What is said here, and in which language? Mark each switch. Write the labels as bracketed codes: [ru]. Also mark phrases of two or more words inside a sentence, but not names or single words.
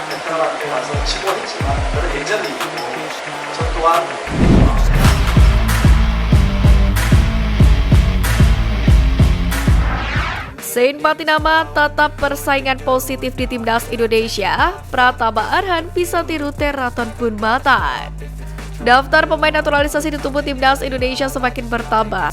[ko] 사람한테 가서 치고 했지만 그런 예전이 있고 저 또한 [id] Zain Patinama tetap persaingan positif di Timnas Indonesia. Pratama Arhan bisa tiru Teraton Bunmatan. Daftar pemain naturalisasi di tubuh Timnas Indonesia semakin bertambah.